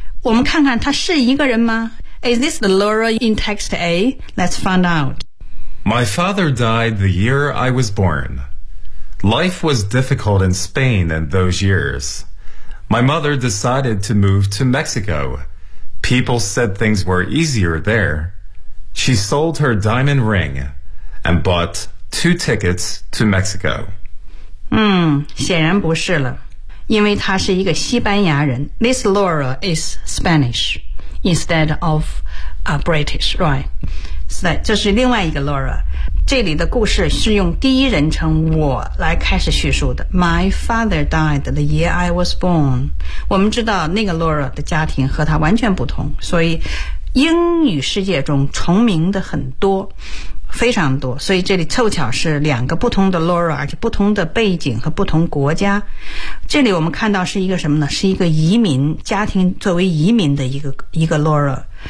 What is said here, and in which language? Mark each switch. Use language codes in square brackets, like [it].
[zh] 我们看看她是一个人吗? [en] Is this the Laura in text A? Let's find out. My father died the year I was born. Life was difficult in Spain in those years. My mother decided to move to Mexico. People said things were easier there. She sold her diamond ring and bought two tickets to Mexico. [zh] 显然不是了，因为她是一个西班牙人。 [en] This Laura is Spanish instead of British, right? [zh] 这是另外一个 Laura。这里的故事是用第一人称我来开始叙述的。 [en] My father died the year I was born. [zh] 我们知道那个 Laura 的家庭和他完全不同，所以英语世界中重名的很多，非常多，所以这里凑巧是两个不同的 Laura， 而且不同的背景和不同国家。这里我们看到是一个什么呢？是一个移民家庭，作为移民的一个 Laura。